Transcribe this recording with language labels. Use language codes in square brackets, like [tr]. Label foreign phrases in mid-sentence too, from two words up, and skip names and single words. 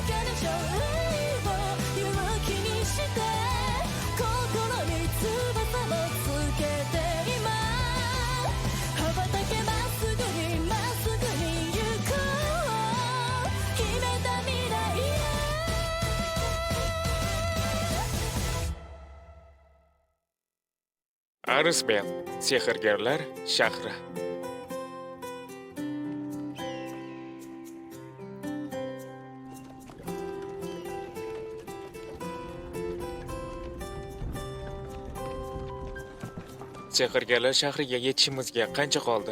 [ja] を勇気にして心に翼もつけて今羽ばたけまっすぐに行こう決めた未来へ [uz] Arisbel, sehrgarlar shahri. Sehrgarlar shahriga yetishimizga qancha qoldi?